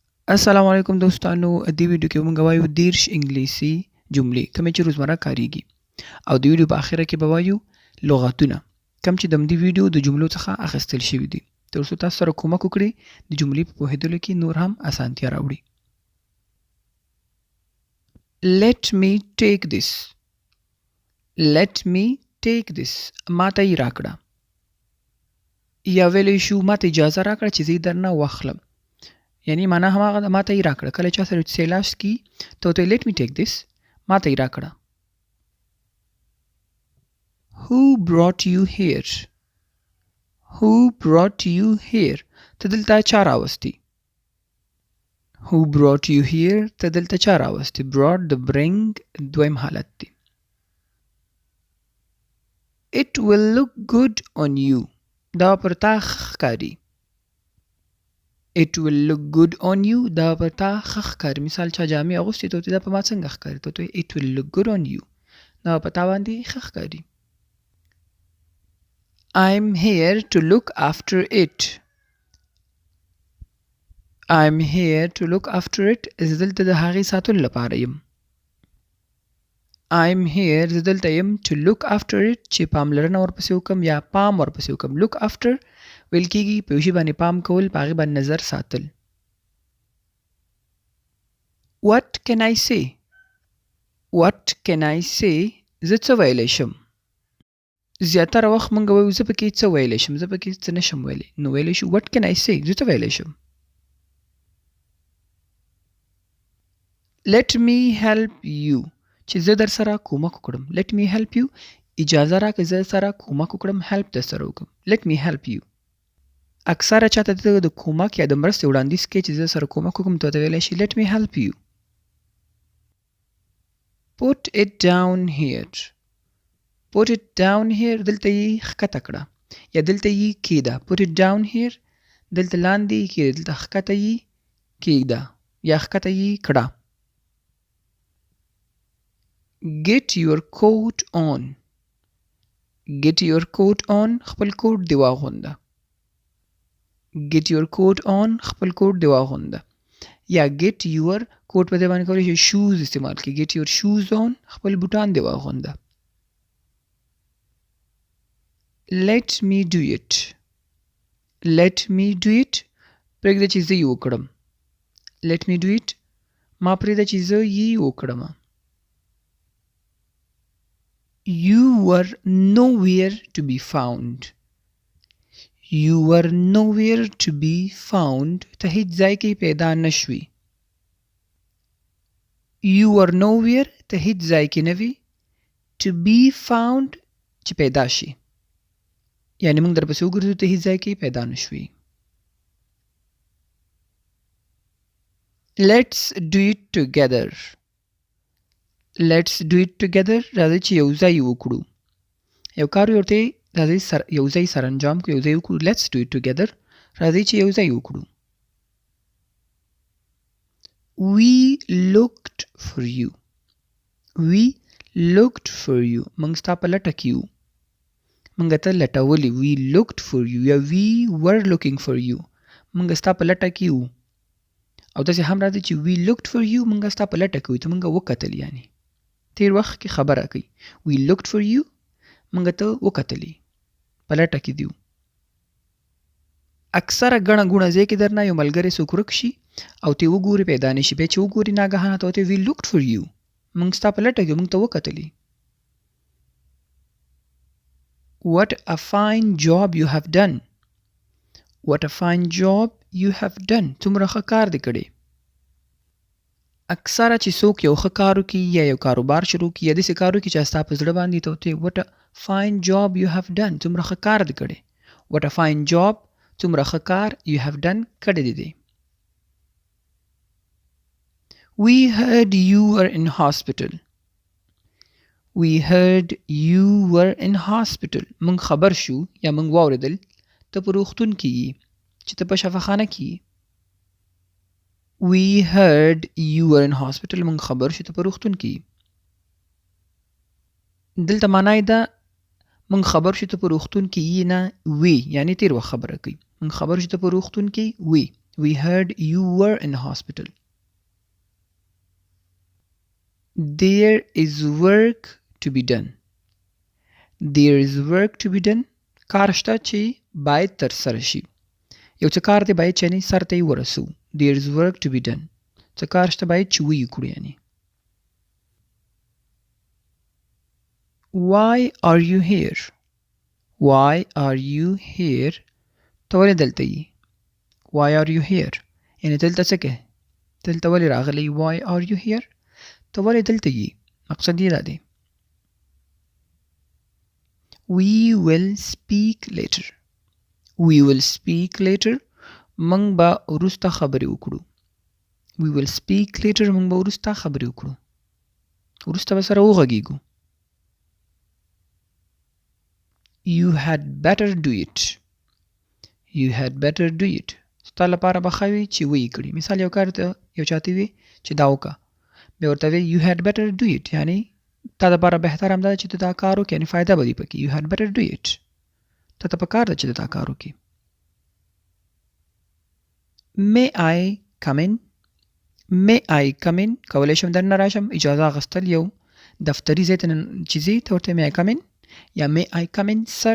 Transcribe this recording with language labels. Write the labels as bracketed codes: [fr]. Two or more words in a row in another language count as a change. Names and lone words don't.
[ps] السلام علیکم دوستانو دې ویډیو کې موږ وایو 10 انګلیسي جملې کومې چې روزمره کاریږي او د ویډیو په اخره کې به وایو لغتونه کوم چې د دې ویډیو د جملو څخه اخیستل شوي دي تر څو تاسو سره کومک وکړي د جملې په پوهېدلو کې نور هم اسانتیا راوړي. [en] Let me take this. Let me take this. [ps] ماته یې راکړه. یا ویلی شو ماته اجازه راکړه چې زه یې درنه واخلم. یعنی معنا هماغه ده ماته یې راکړه. کله چا سره سیلاست کی ته ورته [en] let me take this [ps] ماته یې راکړه. [en] Who brought you here? Who brought you here? [ps] ته دلته چا راوستی؟ [en] Who brought you here? [ps] ته دلته چا راوستی؟ brought د bring دویم حالت دی. [en] It will look good on you. [ps] دا پر تا ښکاري. [en] It will look good on you. [ps] دا پر تا ښکاري. مثال چا جامې اغوستې ته دا په ما څنګه ښکاري؟ [en] ته it will look good on you. [ps] دا په تا باندې ښکاري. [en] I'm here to look after it. I'm here to look after it. [ps] زه دلته د هغې ساتلو لپاره یم. [en] I'm here [ps] زه دلته یم [en] to look after it [ps] چې پاملرنه ورپسې وکم یا پام ورپسې وکم. [en] look after [ps] ویل کېږي په یو شي باندې پام کول په هغې باندې نظر ساتل. [en] What can I say? What can I say? [ps] زه څه ویلی شم؟ زیاتره وخت موږ وایو زه پکې څه ویلی شم زه پکې څه نشم ویلی نو ویلی شو [en] what can I say [ps] زه څه ویلی شم. [en] Let me help you [ps] چې زه در سره کومک وکړم. [en] let me help you [ps] اجازه راکړه زه سره کومک وکړم help در سره وکړم. [en] let me help you [ps] اکثره چاته د کومک یا د مرستې وړاندیز کوي چې زه سره کومک وکړم ته ویلی شي [en] let me help you. Put it down here. Put it down here [ps] دلته یې ښکته کړه یا دلته یې کېږده. [en] Put it down here [ps] دلته لاندې یې کېږده دلته ښکته یې کېږده یا ښکته یې کړه. [en] Get your coat on. Get your coat on [ps] خپل کوټ دې واغونده. [en] Get your coat on [ps] خپل کوټ دې واغونده یا [en] get your [ps] کوټ په دې باندې کولی شي shoes استعمال کړي. [en] Get your shoes on [ps] خپل بوټان دې واغونده. [en] Let me do it. Let me do it [ps] پرېږده چې زه یې وکړم. [en] Let me do it [ps] ما پرېږده چې زه یې وکړم. [en] You were nowhere to be found. You were nowhere to be found [ps] ته هیڅ ځای کې پیدا نه شوې. [en] You were nowhere [ps] ته هیڅ ځای کې نه وې. [en] To be found [ps] چې پیدا شي یعنی موږ درپسې وګرځو ته هیڅ ځای کې پیدا نه شوې. [en] Let's do it together. Let's do it together [ps] راځئ چې یو ځای وکړو. یو کار ورته راځئ یو ځای سرانجام کړو یو ځای وکړو. [en] Let's do it together [ps] راځئ چې یو ځای وکړو. [en] We looked for you. We looked for you [ps] موږ ستا په لټه کې یو. موږ ته لټولې. [en] We looked for you [ps] یا [en] we were looking for you [ps] موږ ستا په لټه کې یو. او داسې هم راځي چې [en] we looked for you [ps] موږ ستا په لټه کې یو ته موږ وکتل یعنی تیر وخت کې خبره کوي. [en] We looked for you [ps] موږ ته وکتلې په لټه کې دیو. اکثره ګڼه ګوڼه ځای کې درنه یو ملګری څوک ورک شي او ته وګوري پیدا نه شي بیا چې وګوري ناګهانه ته ورته [en] we looked for you [ps] موږ ستا په لټه کې موږ ته وکتلې. [en] What a fine job you have done. What a fine job you have done [ps] څومره ښه کار دې کړی. اکثره چې څوک یو ښه کار وکړي یا یو کاروبار شروع کړي یا داسې کار وکړي چې ستا په زړه باندې ته ورته [en] what a fine job you have done [ps] څومره ښه کار دې کړی. [en] What a fine job [ps] څومره ښه کار [en] you have done [ps] کړی دی. [en] We heard you were in hospital. We heard you were in hospital [ps] موږ خبر شو یا موږ واورېدل ته په روغتون کې یې چې ته په شفاخانه کې یې. [en] We heard you were in hospital [ps] موږ خبر شو ته په روغتون کې یې. دلته معنا یې ده موږ خبر شو ته په روغتون کې یې نه وې یعنی تیر وخت خبره کوي. موږ خبر شو ته په روغتون کې وې [en] We heard you were in hospital. There is work to be done. There is work to be done. [ps] کار شته چې باید ترسره شي. یو څه کار دی باید چې یعنې سر ته یې ورسو. [en] There is work to be done. [ps] څه کار شته باید چې ویې کړو یعنې. [en] Why are you here? Why are you here? [ps] ته ولې دلته یې؟ [en] Why are you here? [ps] یعنې دلته څه کوې؟ دلته ولې راغلی؟ [en] Why are you here? [ps] ته ولې دلته یې؟ مقصد یې دا دی. [en] We will speak later. We will speak later. [ps] موږ به وروسته خبرې وکړو. We will speak later. موږ به وروسته خبرې وکړو. وروسته به سره وغږیږو. [en] You had better do it. You had better do it. [ps] ستا لپاره به ښه وي چې ویې کړي. مثال یو کار ته یو چاته وي چې دا وکړه. بیا ورته وی [en] you had better do it. [ps] یعنی تا دپاره بهتر همدا ده چې ته دا کار وکړې. یعنې فایده به دي پکې. [en] You had better do it. [ps] ته ته پکار ده چې دا کار وکړې. [en] May I come in? May I come in? [ps] کولی شم دننه راشم. اجازه اخیستل یو دفتري ځای ته چې ځې ته ورته [en] may I come in [ps] یا [en] may I come in sir.